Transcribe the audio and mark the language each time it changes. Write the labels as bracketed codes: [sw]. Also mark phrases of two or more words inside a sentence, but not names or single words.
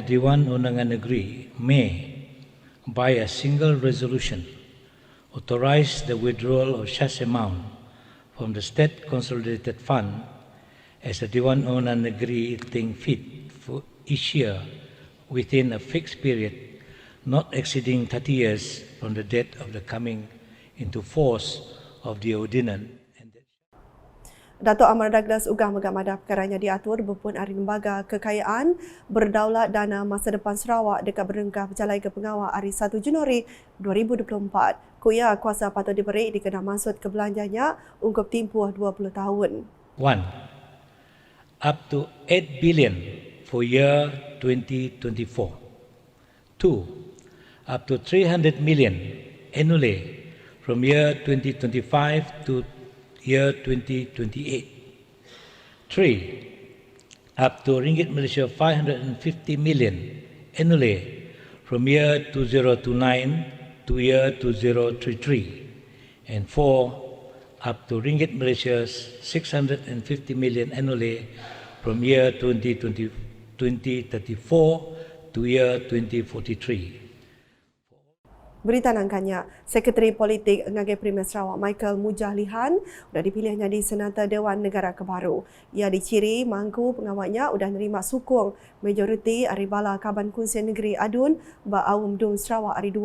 [en] Dewan Undangan Negeri may, by a single resolution, authorize the withdrawal of such amount from the State Consolidated Fund as the Dewan Undangan Negeri think fit for each year within a fixed period not exceeding 30 years from the date of the coming into force of the ordinance. [iba] Dato' Amar Douglas ugah megamada perkaranya diatur berpun hari Lembaga Kekayaan Berdaulat Dana Masa Depan Sarawak dekat berengkah berjalai ke pengawal hari 1 Januari 2024. Kuya kuasa patut diberi dikena maksud kebelanjanya ungkup tempoh 20 tahun. [en] 1. Up to 8 billion for year 2024. 2. Up to 300 million annually from year 2025 to year 2028. 3. Up to Ringgit Malaysia 550 million annually from year 2029 to year 2033. And 4. Up to Ringgit Malaysia 650 million annually from year 2034 to year 2043. [iba] Berita nangkanya, Sekretari Politik Ngagai Premier Sarawak Michael Mujahlihan sudah dipilih jadi Senata Dewan Negara Kebaru. Ia diciri mangku pengawalnya sudah nerima sukung majoriti hari bala Kaban Kunsian Negeri Adun Ba Aum Dun Sarawak hari 2.